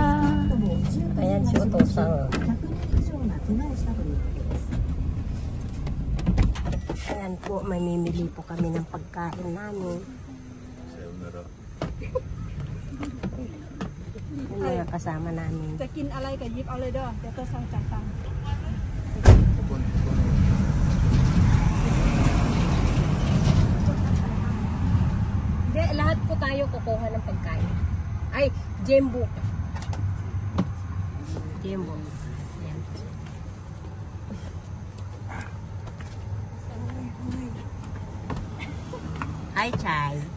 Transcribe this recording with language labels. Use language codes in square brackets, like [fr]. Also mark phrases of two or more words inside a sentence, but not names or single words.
[tl] Ayan si Otosang. Ayan po, mamimili po kami ng pagkain namin. Yung mga kasama namin. [th] จะกินอะไรก็หยิบเอาเลยเด้อเดี๋ยวตัวสั่งจัดตัง [tl] Hindi, lahat po tayo kukuha ng pagkain. Ay, Jembo. Jembo. Ayan. Hi, Chay.